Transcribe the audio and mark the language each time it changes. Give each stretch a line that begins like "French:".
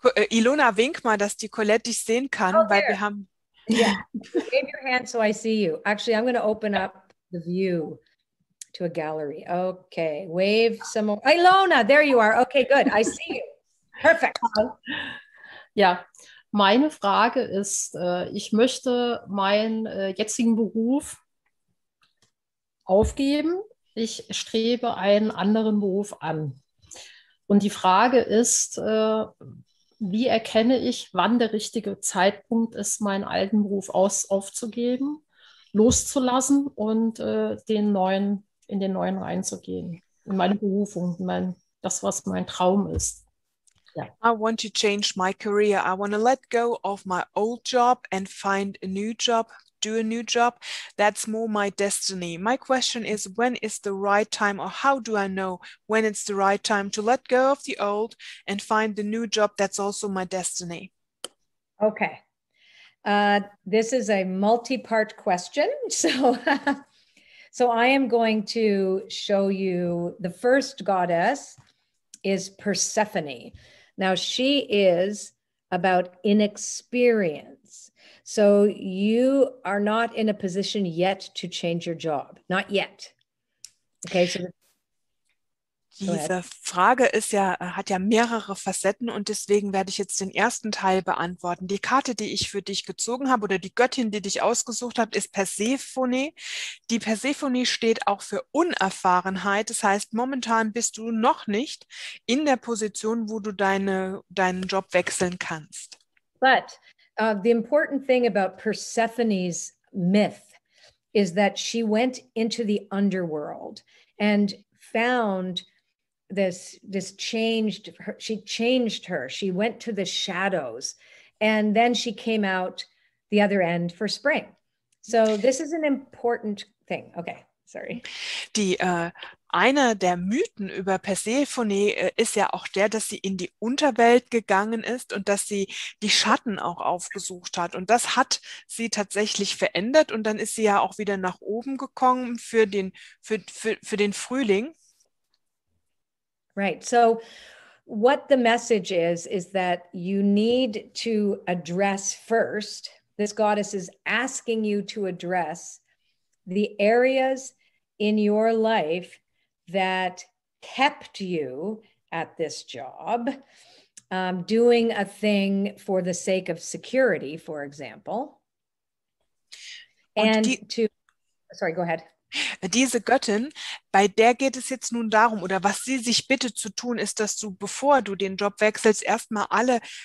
German: Ilona, wink mal, dass die Colette dich sehen kann, Oh, weil
English: there.
German: wir haben...
English: Yeah. Wave your hand so I see you. Actually, I'm going to open up the view to a gallery. Okay. Wave some more. Ilona, there you are. Okay, good. I see you. Perfect.
German: Ja, meine Frage ist, ich möchte meinen jetzigen Beruf aufgeben. Ich strebe einen anderen Beruf an. Und die Frage ist, wie erkenne ich, wann der richtige Zeitpunkt ist, meinen alten Beruf aufzugeben, loszulassen und in den neuen reinzugehen, in meine Berufung, das, was mein Traum ist. Ja.
English: I want to change my career. I want to let go of my old job and find a new job, do a new job. That's more my destiny. My question is, when is the right time, or how do I know when it's the right time to let go of the old and find the new job that's also my destiny? Okay. This is a multi-part question. So I am going to show you the first goddess is Persephone. Now she is about inexperience. So you are not in a position yet to change your job. Not yet. Okay, so
German: Diese Frage hat ja mehrere Facetten und deswegen werde ich jetzt den ersten Teil beantworten. Die Karte, die ich für dich gezogen habe oder die Göttin, die dich ausgesucht hat, ist Persephone. Die Persephone steht auch für Unerfahrenheit. Das heißt, momentan bist du noch nicht in der Position, wo du deinen Job wechseln kannst.
English: But the important thing about Persephone's myth is that she went into the underworld and found this changed her. She changed her. She went to the shadows and then she came out the other end for spring. So this is an important thing. Okay, sorry.
German: Einer der Mythen über Persephone ist ja auch der, dass sie in die Unterwelt gegangen ist und dass sie die Schatten auch aufgesucht hat. Und das hat sie tatsächlich verändert und dann ist sie ja auch wieder nach oben gekommen für den Frühling.
English: Right. So what the message is that you need to address first, this goddess is asking you to address the areas in your life that kept you at this job, doing a thing for the sake of security, for example. Sorry, go ahead.
German: Diese Göttin, bei der geht es jetzt nun darum, oder was sie sich bittet zu tun, ist, dass du, bevor du den Job wechselst, erstmal alle